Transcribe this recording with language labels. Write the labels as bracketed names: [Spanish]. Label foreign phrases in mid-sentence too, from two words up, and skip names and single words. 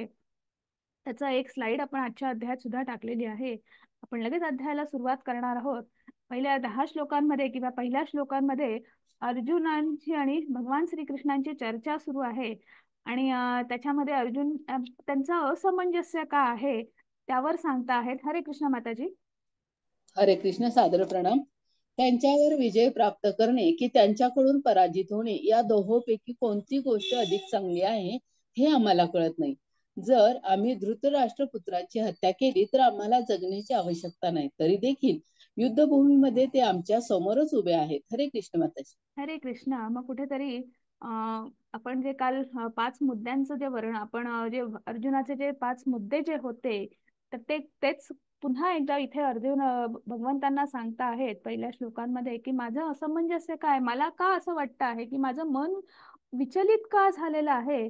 [Marathi] त्याचा एक स्लाइड आपण आजच्या अध्यायात सुद्धा टाकलेली आहे. आपण लगेच अध्यायाला सुरुवात करणार आहोत. पहिल्या 10 श्लोकांमध्ये किंवा पहिल्या श्लोकांमध्ये अर्जुनांची आणि भगवान श्रीकृष्णांची चर्चा सुरू आहे. आणि त्याच्यामध्ये अर्जुन त्यांचं असमंजस्य का आहे त्यावर सांगता आहेत. [Sanskrit] हरे कृष्ण [Marathi] माताजी. [Sanskrit] हरे कृष्ण. [Marathi] सादर प्रणाम. त्यांच्यावर विजय प्राप्त करणे की त्यांच्याकडून पराजित होणे, या दोहोंपैकी कोणती गोष्ट अधिक चांगली आहे हे आम्हाला कळत नाही. जर आम्ही धृतराष्ट्रपुत्राची हत्या केली तर आम्हाला जगण्याची आवश्यकता नाही, तरी देखील युद्धभूमीमध्ये ते आमच्या समोरच उभे आहेत. [Sanskrit] हरे कृष्ण [Marathi] माताजी. [Sanskrit] हरे कृष्ण. [Marathi] मग कुठेतरी आपण जे काल 5 मुद्द्यांचं जे वर्ण आपण जे अर्जुनाचे जे 5 मुद्दे जे होते, तर तेच पुन्हा एकदा इथे अर्जुन भगवंतांना सांगता आहेत पहिल्या श्लोकांमध्ये, की माझं असमंजस्य काय, मला का असं वाटतं आहे की माझं मन विचलित का झालेलं आहे.